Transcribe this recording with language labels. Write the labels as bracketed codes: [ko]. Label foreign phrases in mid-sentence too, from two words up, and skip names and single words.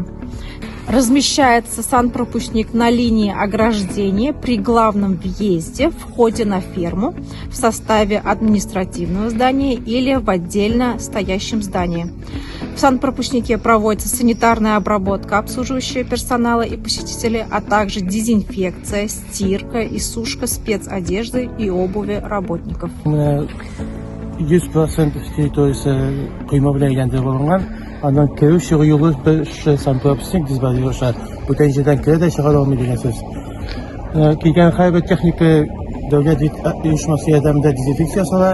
[ru] Размещается санпропускник на линии ограждения при главном въезде, входе на ферму, в составе административного здания или в отдельно стоящем здании. В санпропускнике проводится санитарная обработка обслуживающего персонала и посетителей, а также дезинфекция, стирка и сушка спецодежды и обуви работников. [tt] 100% территориясы койма белән әйләндереп алынган. Аннан керү чыгу юлы санпропускник дисбарьерлар. Бүтән җирдән керә дә чыга алмый дигән сүз. Килгән һәрбер техника дәүләт оешмасы ярдәмендә дезинфекция ясала.